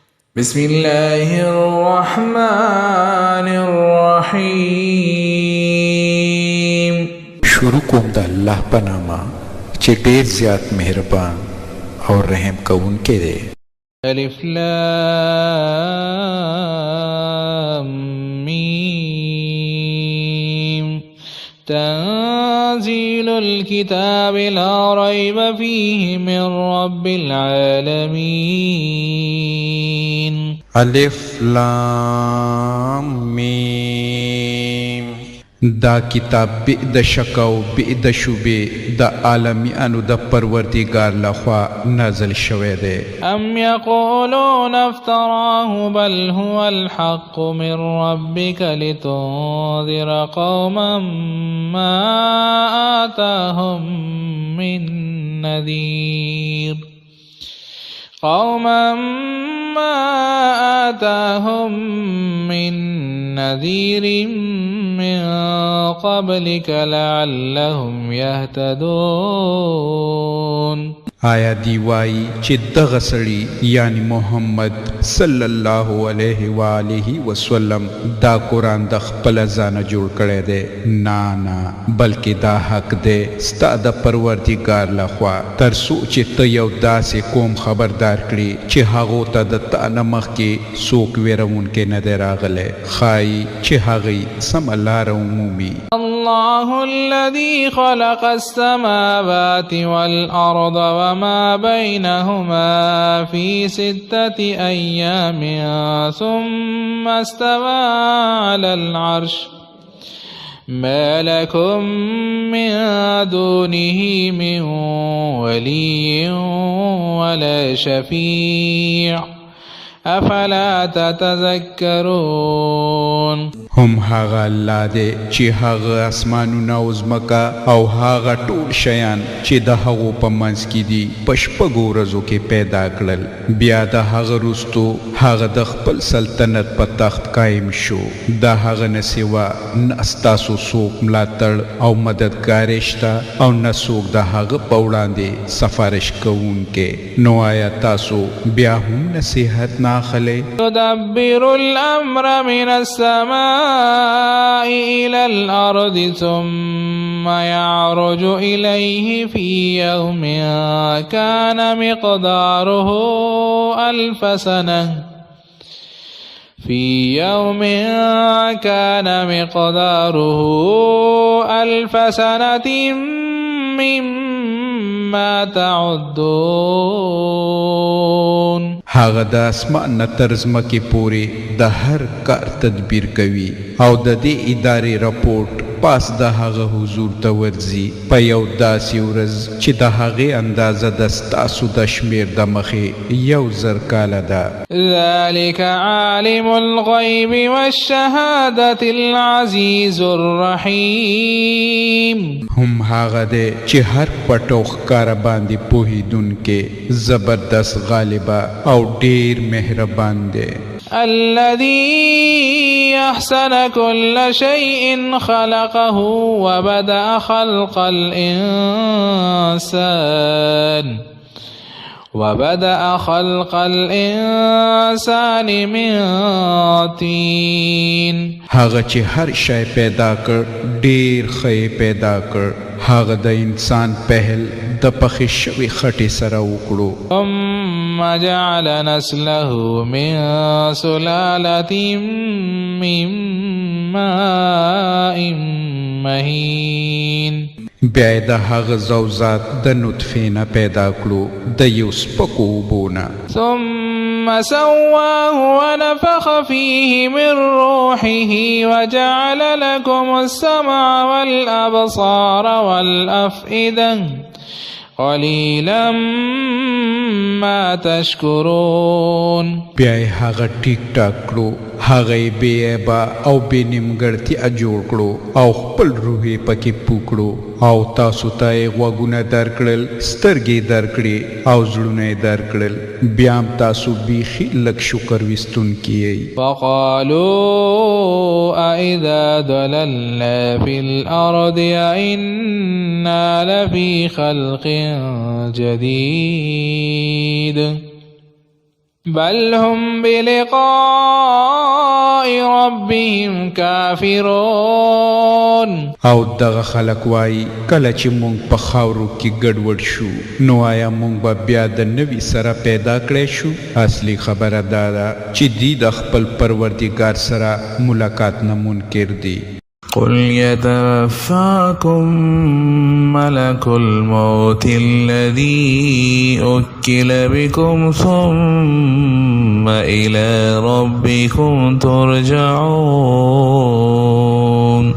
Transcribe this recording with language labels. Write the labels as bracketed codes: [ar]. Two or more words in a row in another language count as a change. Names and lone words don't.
[ar] بسم الله الرحمن الرحیم. [ps] شروع کوم د الله په نامه چې ډېر زیات مهربان او رحم کوونکی دی. [ar] الف لام میم. تنزيل الكتاب لا ريب فيه من رب العالمين. الف لام میم. [ps] دا کتاب بی د شک او بی د شبه د عالمیانو د پروردگار لخوا نازل شوی دی. [ar] ام یقولون افتراه بل هو الحق من ربك لتنذر قوما ما آتاهم من نذير قوما ما آتاهم من نذير من قبلك لعلهم يهتدون. [ps] آیا دی وای چې دغه سړي یعنی محمد [ar] صلی الله علیه و آله وسلم [ps] دا قرآن د خپل ځانه جوړ کړی دی؟ نه بلکې دا حق دی ستا د پروردګار لخوا، تر څو چې ته یو داسې قوم خبردار کړي چې هغو ته د تا نه مخکې څوک ویرونکی نه دی راغلی، ښایي چې هغوی سمه لاره ومومي. [ar] الله الذي خلق السماوات والأرض وما بينهما في 6 أيام ثم استوى على العرش ما لكم من دونه من ولي ولا شفيع افلا تتذكرون. [ps] هم هغه الله دی چې هغه اسمانونه او ځمکه او هغه ټول شیان چې د هغو په منځ کې دي په شپږو ورځو کې پیدا کړل، بیا د هغه وروستو هغه د خپل سلطنت په تخت قایم شو. د هغه نه سوا نه ستاسو څوک ملاتړ او مددګار شته او نه څوک د هغه په وړاندې سفارش کوونکی. نو آیا تاسو بیا هم نصیحت نه اخلئ؟ [ar] يدبر الأمر من السماء إلى الأرض ثم يعرج إليه في يوم كان مقداره ألف سنة مما تعدون. [ps] هغه د اسمان نه تر ځمکې پورې د هر کار تدبیر کوي او د دې ادارې رپورټ پاس د هغه حضور ته ورځي په یو داسې ورځ چې د هغې اندازه د ستاسو د شمیر د مخې 1000 کاله ده. [ar] ذلك عالم الغیب والشهادة العزیز الرحیم. [ps] هم هغه دی چې هر پټ او ښکاره باندې پوهېدونکی، زبردست غالبه او ډېر مهربان دی. [ar] الذي أحسن كل شيء خلقه وبدأ خلق الإنسان من طين. [ps] هغه چې هر شی پیدا کړ ډېر ښه پیدا کړ، هغه د انسان پهل د پخې شوي خټې سره وکړو. [ar] ثم جعل نسله من سلالة من ماء مهين. [ps] بیا د هغه زوزات د نطفې نه پیدا کړو د یو سپکو اوبو نه. [ar] ثم سواه ونفخ فيه من روحه وجعل لكم السمع والأبصار والأفئدة قليلا ما تشكرون. [ps] بیا یې هغه ټیک ټاک کړو، هغه یې بې عیبه او بې نیمګړتیا جوړ کړو او خپل روح یې پکې پوکړو او تاسو ته یې غوږونه درکړل، سترګې درکړې او زړونه یې درکړل، بیا هم تاسو بیخي لږ شکر ویستونکي یئ. [ar] فقالوا أإذا ضللنا في الأرض أإنا لفي خلق جديد. بل هم بلقاء ربهم كافرون. [ps] او دغه خلک وای کله چې مونږ په خاورو کې ګډوډ شو نو آیا مونږ به بیا د نوي سره پیدا کړی شو؟ اصلي خبره دا ده چې دی د خپل پروردګار سره ملاقات نه منکر دی. [ar] قل يتوفاكم ملك الموت الذي أكل بكم ثم إلى ربكم ترجعون.